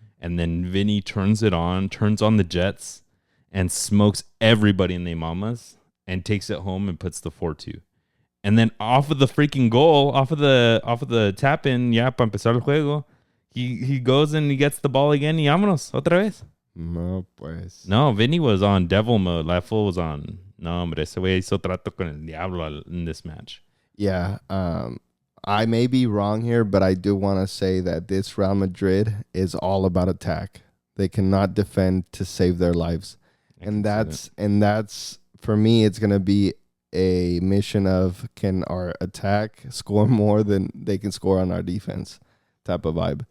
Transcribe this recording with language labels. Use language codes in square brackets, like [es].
[en] And then Vini turns on the Jets and smokes everybody in the mamas and takes it home and puts the 4-2. And then off of the freaking goal, off of the tap in, para empezar el juego, he goes and he gets the ball again y vámonos otra vez. [es] No, pues. [en] No, Vini was on devil mode. La fool was on. [es] No, hombre, ese güey hizo trato con el diablo in this match. [en] Yeah, I may be wrong here, but I do want to say that this Real Madrid is all about attack. They cannot defend to save their lives. And that's for me, it's going to be a mission of can our attack score more than they can score on our defense type of vibe.